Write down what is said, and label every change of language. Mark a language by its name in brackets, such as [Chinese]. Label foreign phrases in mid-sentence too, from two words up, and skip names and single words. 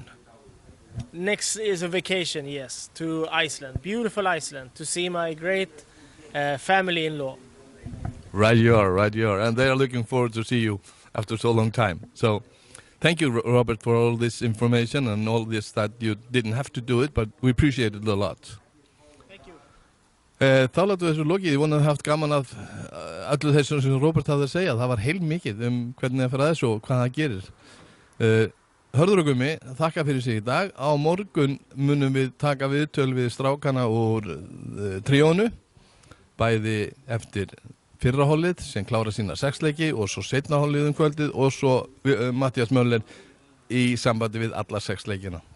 [English] Next is a vacation, yes, to Iceland, beautiful Iceland, to see my great family-in-law. Right you are, and they are looking forward to see you after so long time. So Thank you, Robert, for all this information and all this that you didn't have to do it, but we appreciate it a lot. Thank you. [Icelandic] Þá látum við þessu lokið. Ég vona að haft gaman af öllu þessu sem Robert hafði að segja. Það var heilmikið hvernig það fyrir þessu og hvað það gerir. Hörður og Gummi, þakka fyrir sig í dag. Á morgun munum við taka viðtöl við strákana úr tríónu, bæði eftir fyrra hollið sem klára sína 6 leiki og svo seinna hollið kvöldið og svo Matthías Möller í sambandi við alla 6 leikina.